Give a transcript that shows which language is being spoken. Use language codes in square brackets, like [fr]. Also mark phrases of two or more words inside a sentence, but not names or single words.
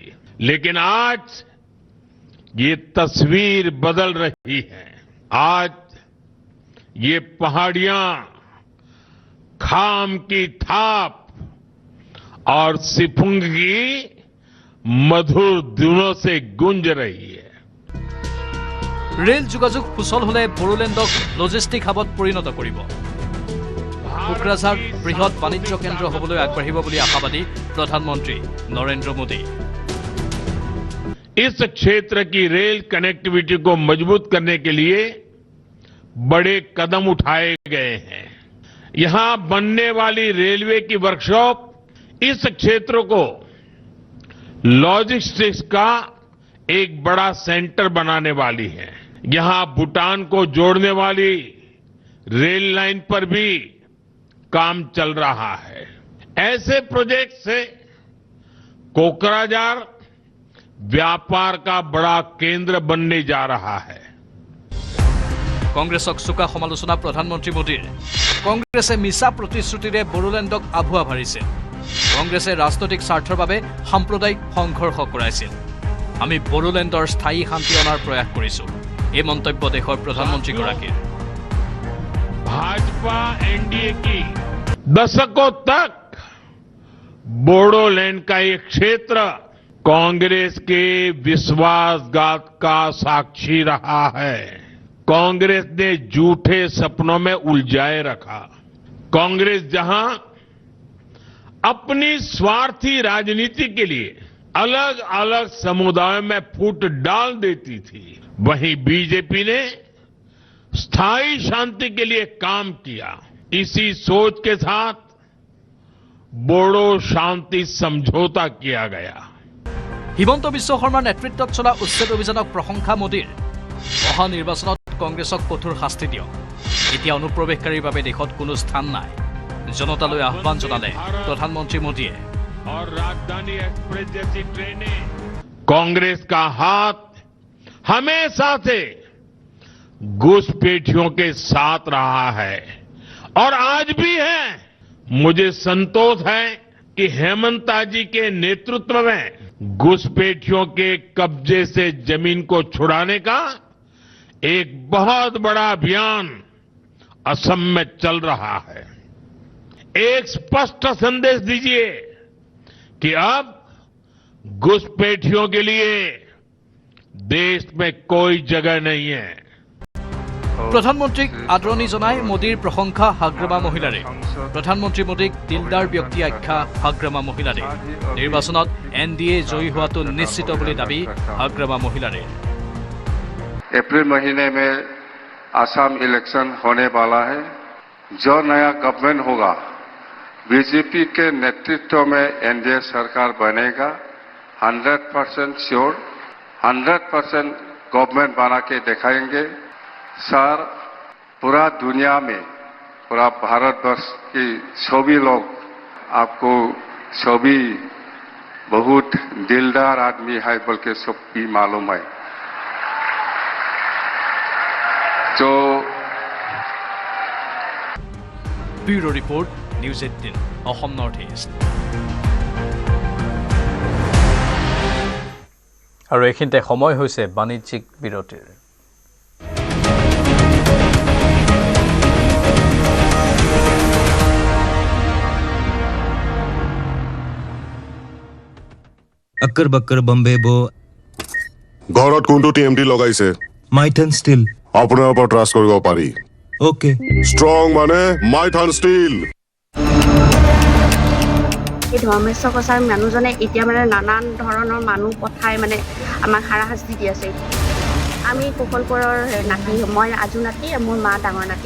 [hi] लेकिन आज ये तस्वीर बदल रही है। आज ये पहाड़ियां खाम की थाप और सिफुंग की मधुर धुनों से गूंज रही है। [as] ৰেল যোগাযোগ সুচল হলে বড়োলেণ্ডক লজিষ্টিক হাবত পৰিণত কৰিব। কোকৰাঝাৰ বৃহৎ বাণিজ্য কেন্দ্ৰ হ'বলৈ আগবাঢ়িব বুলি আশাবাদী প্ৰধানমন্ত্ৰী নৰেন্দ্ৰ মোদী। [hi] इस क्षेत्र की रेल कनेक्टिविटी को मजबूत करने के लिए बड़े कदम उठाए गए हैं। यहां बनने वाली रेलवे की वर्कशॉप इस क्षेत्र को लॉजिस्टिक्स का एक बड़ा सेंटर बनाने वाली है। यहां भूटान को जोड़ने वाली रेल लाइन पर भी काम चल रहा है। ऐसे प्रोजेक्ट से कोकराझार व्यापार का बड़ा केंद्र बनने जा रहा है। [as] কংগ্ৰেছক চোকা সমালোচনা প্ৰধানমন্ত্ৰী মোদীৰ। কংগ্ৰেছে মিছা প্ৰতিশ্ৰুতিৰে বড়োলেণ্ডক আভুৱা ভাৰিছে। কংগ্ৰেছে ৰাজনৈতিক স্বাৰ্থৰ বাবে সাম্প্ৰদায়িক সংঘৰ্ষ কৰাইছিল। আমি বড়োলেণ্ডৰ স্থায়ী শান্তি অনাৰ প্ৰয়াস কৰিছো। এই মন্তব্য দেশৰ প্ৰধানমন্ত্ৰীগৰাকীৰ। [hi] भाजपा एनडीए की दशकों तक बोडोलैंड का ये क्षेत्र कांग्रेस के विश्वासघात का साक्षी रहा है। कांग्रेस ने झूठे सपनों में उलझाए रखा। कांग्रेस जहां अपनी स्वार्थी राजनीति के लिए अलग अलग समुदायों में फूट डाल देती थी, वहीं बीजेपी ने स्थायी शांति के लिए काम किया। इसी सोच के साथ बोडो शांति समझौता किया गया। [as] হিমন্ত বিশ্ব শৰ্মাৰ নেতৃত্বত চলা উচ্ছেদ অভিযানক প্ৰশংসা মোদীৰ। অহা নিৰ্বাচনত কংগ্ৰেছক কঠোৰ শাস্তি দিয়ক। এতিয়া অনুপ্ৰৱেশকাৰীৰ বাবে দেশত কোনো স্থান নাই। জনতালৈ আহ্বান জনালে প্ৰধানমন্ত্ৰী মোদীয়ে। [hi] और राजधानी एक्सप्रेस जैसी ट्रेनें कांग्रेस का हाथ हमेशा से घुसपैठियों के साथ रहा है और आज भी है। मुझे संतोष है कि हेमंता जी के नेतृत्व में घुसपैठियों के कब्जे से जमीन को छुड़ाने का एक बहुत बड़ा अभियान असम में चल रहा है। एक स्पष्ट संदेश दीजिए कि अब घुसपैठियों के लिए देश में कोई जगह नहीं है। [as] প্ৰধানমন্ত্ৰীক আদৰণি জনাই মোদীৰ প্ৰশংসা হাগ্ৰামা মহিলাৰে। প্ৰধানমন্ত্ৰী মোদীক দিলদাৰ ব্যক্তি আখ্যা হাগ্ৰামা মহিলাৰে। নিৰ্বাচনত এনডিএ জয়ী হোৱাটো নিশ্চিত বুলি দাবী হাগ্ৰামা মহিলাৰে। [hi] अप्रैल महीने में असम इलेक्शन होने वाला है। जो नया गवर्नमेंट होगा बीजेपी के नेतृत्व में एनडीए सरकार बनेगा। 100% श्योर, 100% गवर्नमेंट बना के दिखाएंगे। सर, पूरा दुनिया में, पूरा भारतवर्ष की सभी लोग आपको सभी बहुत दिलदार आदमी है बोल के सबकी मालूम है। तो [as] ব্যুৰো ৰিপৰ্ট, নিউজ 18 অসম নৰ্থ ইষ্ট। আৰু এইখিনিতে সময় হৈছে বাণিজ্যিক বিৰতিৰ। [hi] अक्कर बक्कर बम्बे बो [as] ঘৰত কোনটো টিএমটি লগাইছে माइथन स्टील আপোনাৰ ওপৰত ট্ৰাষ্ট কৰিব পাৰি। ओके ষ্ট্ৰং মানে মাইথান ষ্টীল। এই ধৰ্মেশ্বৰ কছাৰী মানুহজনে এতিয়া মানে নানান ধৰণৰ মানুহ পঠাই মানে আমাক হাৰাশাস্তি দি আছে। আমি কুশলপুৰৰ নাতি, মই আজু নাতি, মোৰ মা ডাঙৰ নাতি।